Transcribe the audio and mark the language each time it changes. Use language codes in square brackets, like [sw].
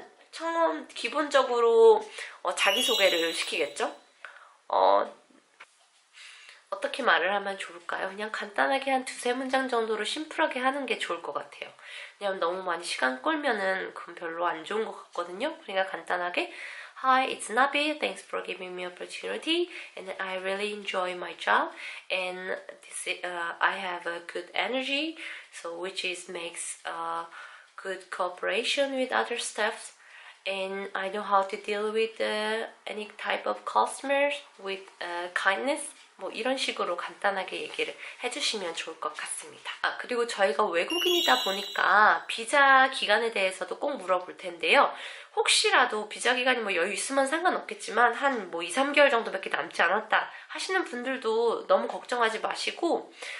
[ko] 처음 기본적으로 자기소개를 시키겠죠? 어떻게 말을 하면 좋을까요? 그냥 간단하게 한 두세 문장 정도로 심플하게 하는 게 좋을 것 같아요. 왜냐면 너무 많이 시간 끌면은 그건 별로 안 좋은 것 같거든요. 그러니까 간단하게 [en] Hi, it's Nabi. Thanks for giving me opportunity, and I really enjoy my job. And I have a good energy, so which makes good cooperation with other staffs. And I know how to deal with any type of customers with kindness. [ko] 이런 식으로 간단하게 얘기를 해주시면 좋을 것 같습니다. 그리고 저희가 외국인이다 보니까 비자 기간에 대해서도 꼭 물어볼 텐데요. 혹시라도 비자 기간이 여유 있으면 상관없겠지만 한 2, 3개월 정도밖에 남지 않았다 하시는 분들도 너무 걱정하지 마시고